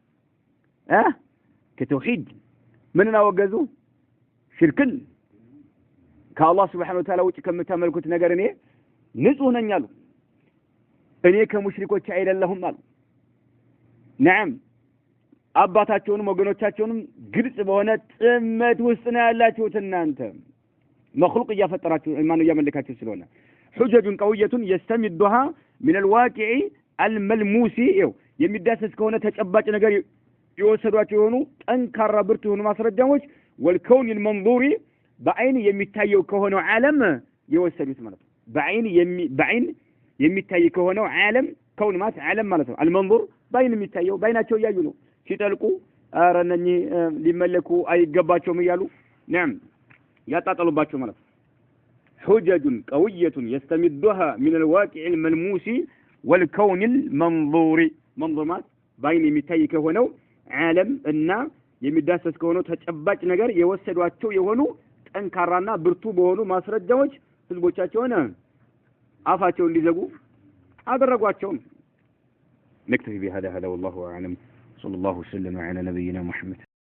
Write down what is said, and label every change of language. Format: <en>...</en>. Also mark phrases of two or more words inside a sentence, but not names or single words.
<am>ከተውሂድ ምንና ወገዙ ሽርክን ከአላህ</am> <ar>سبحانه وتعالى</ar> <am>ውጭ ከምታመልኩት ነገር እኔ ንጹህ ነኝ አሉ እኔ ከሙሽሪኮች አይደለሁም አሉ نعم አባታቸውንም ወገኖቻቸውንም ግልጽ በሆነ ጥመት ውስጥ ነው ያላችሁት እናንተ مخلوق እያፈጠራችሁ ማን እያመለካችሁ ስለሆነ</am> <ar>حجج قوية يستمدها من الواقع الملموس</ar> <am>የሚዳሰስ ከሆነ ተጨባጭ ነገር የወሰዷቸው የሆኑ ጠንካራ ብርቱ የሆኑ ማስረጃዎች</am> <ar>والكون المنظور</ar> <am>በአይን የሚታየው ከሆነው ዓለም የወሰዱት ማለት ነው። በአይን የሚታይ ከሆነው ዓለም ከውን ማለት ዓለም ማለት ነው። المنظور በአይን የሚታየው በአይናቸው ያዩ ነው። ሲጠልቁ አረነኝ ሊመለኩ አይገባቸውም እያሉ نعم ያጣጣሉባቸው ማለት ነው።</am> <ar>حجج قوية يستمدها من الواقع الملموس والكون المنظور</ar> <am>منظور ማለት በአይን የሚታይ ከሆነው ዓለም እና የሚዳሰስ ከሆነው ተጨባጭ ነገር የወሰዷቸው የሆኑ ጠንካራና ብርቱ በሆኑ ማስረጃዎች ህዝቦቻቸውን አፋቸውን እንዲዘጉ አደረጓቸው።</am> <ar>نكتفي بهذا والله أعلم صلى الله وسلم على نبينا محمد</ar>